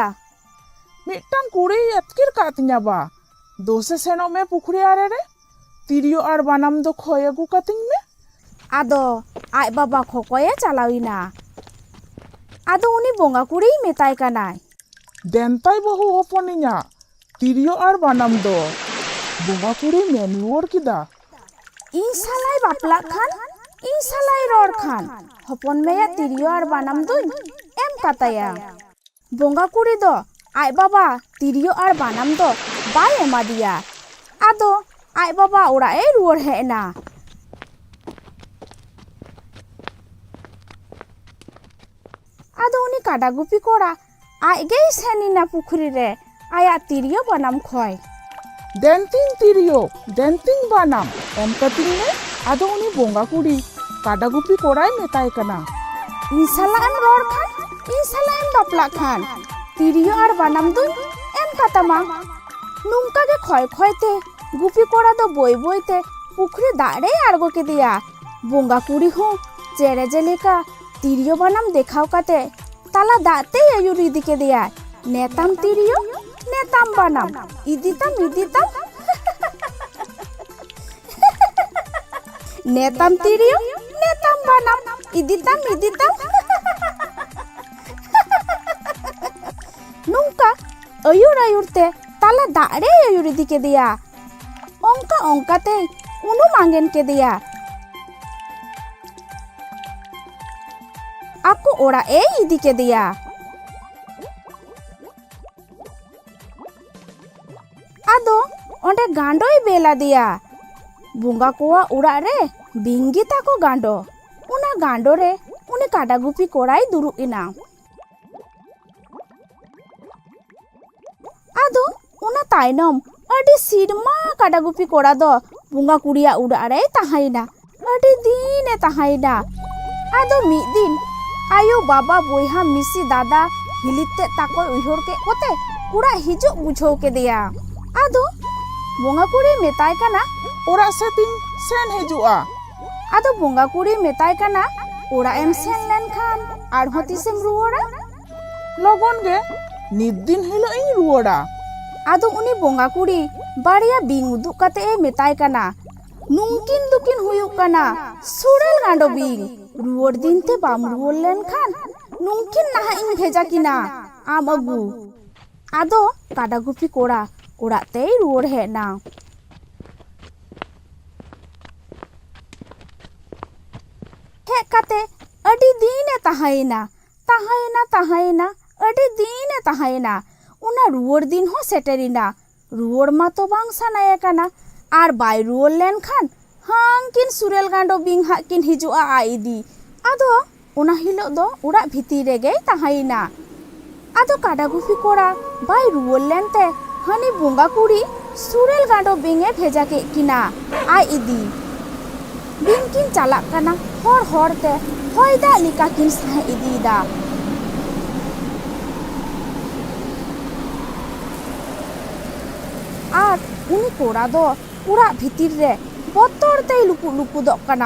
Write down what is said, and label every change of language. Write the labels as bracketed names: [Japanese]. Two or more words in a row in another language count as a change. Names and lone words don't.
[Santali] मिट्टांग कुड़ी एतकिर कातिnya बा दोसे सेनो में पुखरी आरे रे तिरियो और बानाम दो खोय अगु कातिंग में। आदो आय बाबा खोकोये चलाविना। आदो उनी बोंगा कुड़ी मेताय कनाय, देनताय बहु होपनिया तिरियो और बानाम दो बोंगा कुड़ी मेन रुआर किदा। इन सालाय बापला खान इन सालाय रोड खान हपन मेया तिरियो और बानाम दो एम काताया। बोंगा कुड़ी दो आय बाबा तिरियो और बानाम दो बाय एमा दिया। आदो आय बाबा ओड़ा ए रुआर हेना। आदो उनी काडा गुपी कोड़ा आय गे सेनिना पुखरी रे आया तिरियो बानाम खोय। देनतिंग तिरियो देनतिंग बानाम एम कातिंग में आदो उनी बोंगा कुड़ी काडा गुपी कोड़ाय मेताय कना। इन साला एम रोड खान इन साला एम बापला खान तिरियो और बानाम दो एम कातामा। नुंका के खोय खोयते गुपी कोड़ा दो बोई बोईते पुखरी दाड़े आड़गो के दिया। बोंगा कुड़ी हो चेरे जेलेका तिरियो बानाम देखाव काते ताला दाते आयुर इदी के दिया। नेताम तिरियो नेताम बानाम इदिताम इदिताम नेताम तिरियो नेताम बानाम इदिताम इदिताम नुंका आयुर आयुरते ताला दाड़े आयुर इदी के दिया। ओंका ओंकाते उनु मांगेन के दिया। आपको ओड़ा ए इदी के दिया। आदो ओंडे गांडोई बेला दिया। बुंगा कोआ उड़ा रे बिंगी ताको गांडो उना गांडो रे उनी काडा गुपी कोड़ाई दुरु इना। आदो उना ताइनम अडी सिरमा काडा गुपी कोड़ा दो बुंगा कुड़िया उड़ा रे ताहाइना अडी दीने ताहाइना। आदो मी दिन आयो बाबा बोयहा मिसी दादा हिलिते ताको उइहोर के कोते उड़ा हिजो बुझो के दिया। आदो बोंगा कुड़ी मेताय कना ओड़ा सेतिंग सेन हिजुआ। आदो बोंगा कुड़ी मेताय कना ओड़ा एम सेन लेन खान आरहो तिसेम रुआड़ा लगन गे नित दिन हिलो इन रुआड़ा। आदो उनी बोंगा कुड़ी बाड़िया बिंग उदुक काते ए मेताय कना नुंकिन दुकिन हुयुक कना सुरेल गांडो बिंग रुआड़ दिन ते बाम रुआड़ लेन खान नुंकिन नाहा इन भेजा किना आम अगु। आदो काडा गुपी कोड़ा ओड़ाते रुआड़ हेना। हेज काते अडी दीने ताहायना ताहायना ताहायना अडी दीने ताहायना। उना रुआड़ दिन हो सेटेरिना रुआड़ मा तो बांग सानाया कना आर बाय रुआड़ लेन खान हांकिन सुरेल गांडो बिंग हा किन हिजुआ आईदी। आदो उना हिलो दो उड़ा भीती रेगे ताहायना। आदो काडा गुपी कोड़ा बाय रुआड़ लेनते हानी बोंगा कुड़ी सुरेल गांडो बिंगे भेजा के किना आय इदी। बिंग किन चालाक कना हर हरते हयदा लिका किन साहे इदीदा। आर उनी कोड़ा दो उड़ा भीतिर रे बतरते लुपु लुपु दो कना।